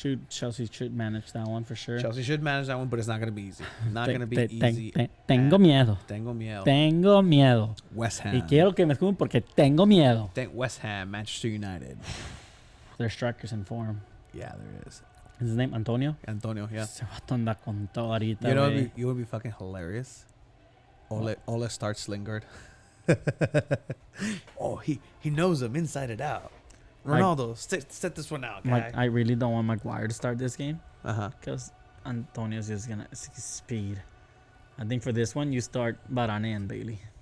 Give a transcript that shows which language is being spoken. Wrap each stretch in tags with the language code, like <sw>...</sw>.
<en>Chelsea should manage that one for sure. Chelsea should manage that one, but it's not going to be easy. Not going to be easy.</en> <es>Tengo miedo. Tengo miedo. Tengo miedo.</es> <en>West Ham.</en> <es>Y quiero que me escuchen porque tengo miedo.</es> <en>West Ham, Manchester United. Their strikers in form. Yeah, there is. Is his name Antonio? Antonio, yeah.</en> <es>Se vato anda con todo ahorita,</es> <en>You know,</en> <es>güey.</es> <en>you would be fucking hilarious. Ole starts Lingard. Oh, he knows him inside and out. Ronaldo, set this one out, guy. I really don't want Maguire to start this game Uh-huh. because Antonio's just gonna speed. I think for this one you start Varane and Bailey.</en>